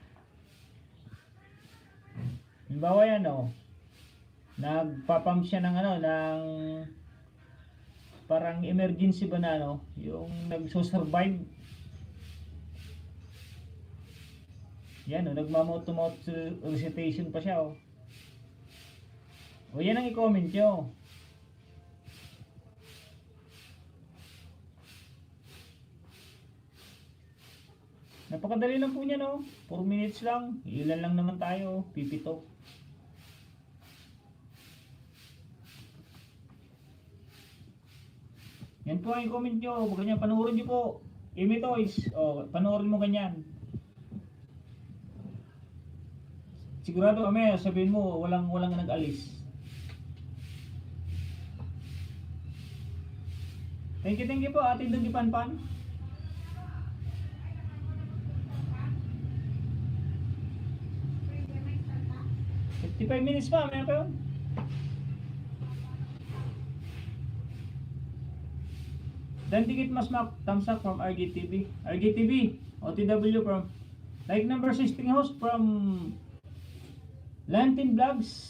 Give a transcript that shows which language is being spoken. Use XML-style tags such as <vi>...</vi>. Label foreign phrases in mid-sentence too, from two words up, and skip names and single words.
<tl>Halimbawa yan, no? Nagpapump siya ng ng parang emergency ba na, no? Yung nagso-survive. Yan, oh, nagmamouth-to-mouth recitation pa siya, oh. O yan ang i-comment nyo. Napakadali lang po niya, no? 4 minutes lang. Ilan lang naman tayo, pipito. Yan po ang i-comment nyo. Huwag ganyan, panoorin nyo po. Amy Toys, o, panoorin mo ganyan. Sigurado kami, sabihin mo, walang nag-alis.</tl> <en>Thank you</en> <tl>po, Ate Dugi Panpan. "55 minutes pa, meron pa yun." Dan Dikit Masmak,</tl> <en>thumbs up from RGTV. RGTV, OTW from like number 16 host from Lantin Vlogs.</en>